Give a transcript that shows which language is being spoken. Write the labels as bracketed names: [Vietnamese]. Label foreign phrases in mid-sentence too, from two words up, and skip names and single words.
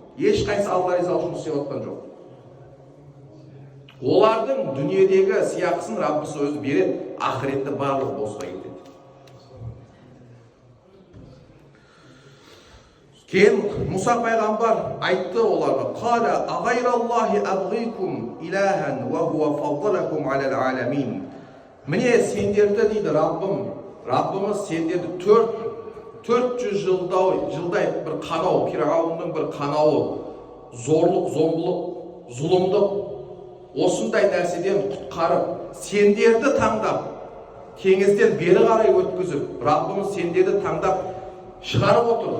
[Kazakh] Ешқайсысы Алла ризалық үшін істеп отқан жоқ. Олардың дүниедегі сияқысын Раббысы өзі береді, ақыретте барлық босқа кетеді. Кейін Мұса пайғамбар айтты оларға: [Arabic] "قال أغير الله أبغيكم إلها وهو فضلكم على العالمين." [Kazakh] Міне сендерді дейді Раббымыз сендерді 400 жылдай бір қанау, Фирғауынның бір қанауы, зорлық, зомбылық, зұлымдық, осындай нәрседен құтқарып, сендерді таңдап, теңізден бері қарай өткізіп, Раббымыз сендерді таңдап шығарып отыр.